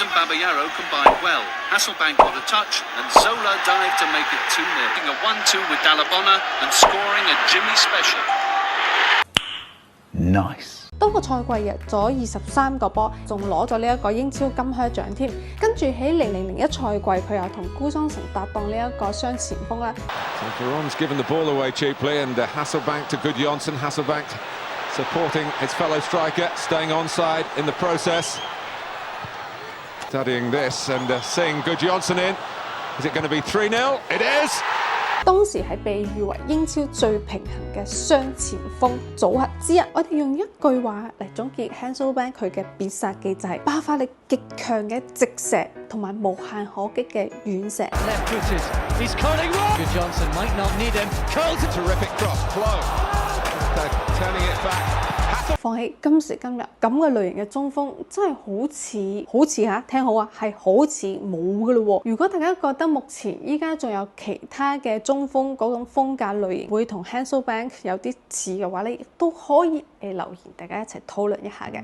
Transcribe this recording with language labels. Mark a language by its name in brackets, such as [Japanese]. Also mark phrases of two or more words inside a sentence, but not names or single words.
[Cantonese] Nice。當個賽季入咗23個波，仲攞咗呢一個英超金靴獎添。跟住喺0001賽季，佢又同辜莊成搭檔呢一個雙前鋒啦。 [English] Veron's given the ball away cheaply, and Hasselbaink to Gudjohnsen. Hasselbaink supporting his fellow striker, staying onside in the process. Studying this and seeing Gudjohnsen in. Is it going to be 3-0? It is. [Cantonese] 當時係被譽為英超最平衡嘅雙前鋒組合之一。我哋用一句話嚟總結 Hasselbaink 佢嘅必殺技就係爆發力極強嘅直射同埋無限可擊嘅遠射。放喺今時今日咁嘅類型嘅中鋒，真係好似嚇，聽好啊，係好似冇㗎咯喎。如果大家覺得目前依家仲有其他嘅中鋒嗰種風格類型會同 Hasselbaink 有啲似嘅話咧，亦都可以留言大家一齊討論一下嘅。